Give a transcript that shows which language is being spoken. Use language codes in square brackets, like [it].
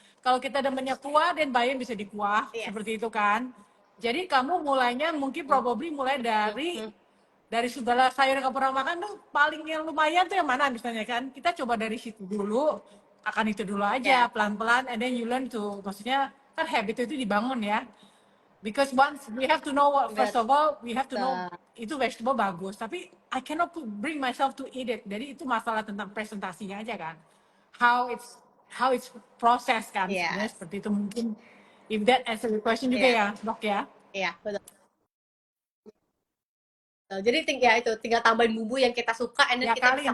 [id] Kalau kita demennya kuah dan bayam bisa dikuah [en] yes. [id] seperti itu kan. Jadi kamu mulainya mungkin probably mulai dari segala sayur yang kamu pernah makan tuh paling yang lumayan tuh yang mana misalnya kan. Kita coba dari situ dulu, akan itu dulu aja [en] Yeah. [id] pelan-pelan [en] and then you learn to [id] maksudnya kan habit itu dibangun ya. [en] Because once we have to know what, first of all, we have to know [id] itu vegetable bagus. Tapi [en] I cannot bring myself to eat it. [id] Jadi itu masalah tentang presentasinya aja kan. [en] How it's processed kan. [id] Sebenarnya [en] Yes. [id] seperti itu mungkin. [en] If that answer the question [id] juga [en] Yeah. [id] ya, dok ya. Iya, betul. Jadi tinggal tambahin bumbu yang kita suka, [en] and then [id] kita bisa